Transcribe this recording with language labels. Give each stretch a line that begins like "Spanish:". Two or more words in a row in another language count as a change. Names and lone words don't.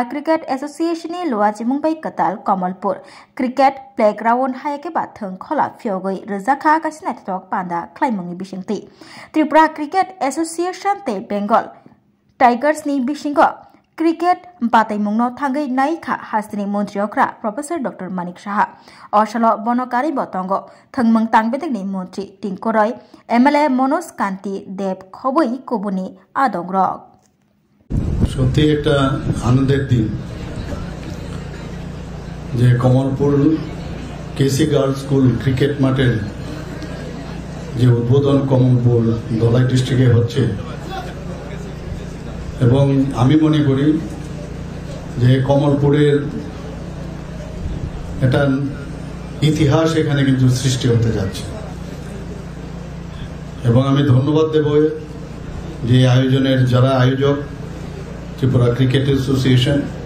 Kok Borok: क्रिकेट एसोसिएशननि लुवाजि मुंबाई कताल कमलपुर
English: cricket playground
Kok Borok: हायके बाथों खोला फियोगै रोजाखा गासिना तक पांदा क्लाइमंगनि बिसिंति त्रिपुरा क्रिकेट एसोसिएशन ते बेंगल टाइगर्स नि बिसिंगो क्रिकेट बातायमुंगनो थांगै नायखा हास्तिनी मन्त्रियकरा प्रफेसर डॉक्टर मानिक साहा अशालो बनकारी बतंगो थंगमंग तांगबेदनि मन्त्री टिंको रॉय एमएलए मनोज कांति देव खबै कुबुनी आदंग्रक
Bangla: সত্যি একটা আনন্দের দিন যে কমলপুর কেসি গার্লস স্কুল ক্রিকেট মাঠের যে উদ্বোধন কমলপুর ধলাই ডিস্ট্রিক্টে হচ্ছে এবং আমি মনে করি যে কমলপুরের একটা ইতিহাস এখানে কিন্তু সৃষ্টি হতে যাচ্ছে এবং আমি ধন্যবাদ দেব যে আয়োজনের যারা আয়োজক ত্রিপুরা ক্রিকেট অ্যাসোসিয়েশন